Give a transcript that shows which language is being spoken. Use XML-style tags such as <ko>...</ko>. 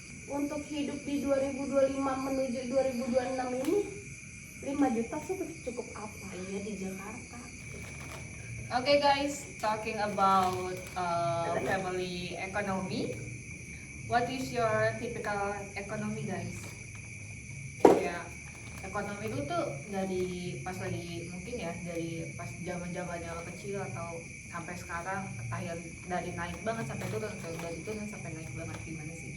<id>Untuk hidup di 2025 menuju 2026 ini 5 juta sih cukup apa? Iya di Jakarta.</id> <en>Okay guys, talking about family economy. What is your typical economy guys?</en> <id>Ya, ekonomi itu tuh dari pas lagi mungkin ya dari pas zaman-zamannya kecil atau sampai sekarang entah yang dari naik banget sampai turun atau dari turun sampai naik banget, gimana sih?</id>